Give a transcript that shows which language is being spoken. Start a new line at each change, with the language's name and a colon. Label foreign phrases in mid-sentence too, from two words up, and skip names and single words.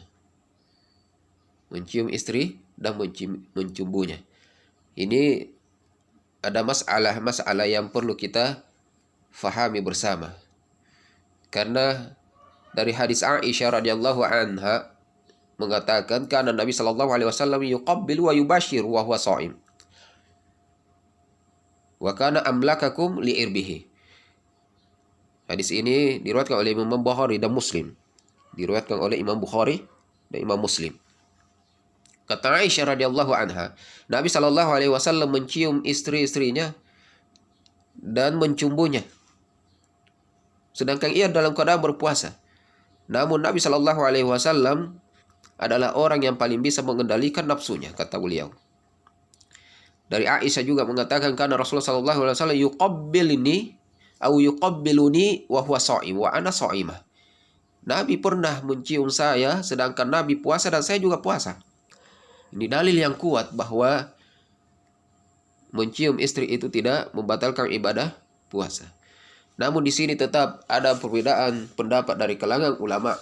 Indonesian: Mencium istri dan mencumbunya. Ini ada masalah yang perlu kita fahami bersama. Karena dari hadis Aisyah
Arabic: رضي الله عنها
Indonesian: mengatakan, karena Nabi
Arabic: صلى الله عليه وسلم يقبل ويباشر وهو صائم. وكان أملككم لإربه.
Indonesian: Hadis ini diriwayatkan oleh Imam Bukhari dan Muslim. Diriwayatkan oleh Imam Bukhari dan Imam Muslim. Kata Aisyah
Arabic: رضي الله عنها,
Indonesian: Nabi
Arabic: صلى الله عليه وسلم
Indonesian: mencium istri-istrinya dan mencumbunya, sedangkan ia dalam keadaan berpuasa. Namun Nabi
Arabic: صلى الله عليه وسلم
Indonesian: adalah orang yang paling bisa mengendalikan nafsunya, kata beliau. Dari Aisyah juga mengatakan, karena Rasulullah
Arabic: صلى الله عليه وسلم
Indonesian: yuqabbilni atau
Arabic: يقبلني وهو صائم وأنا صائمة.
Indonesian: Nabi pernah mencium saya sedangkan Nabi puasa dan saya juga puasa. Ini dalil yang kuat bahwa mencium istri itu tidak membatalkan ibadah puasa. Namun di sini tetap ada perbedaan pendapat dari kalangan ulama.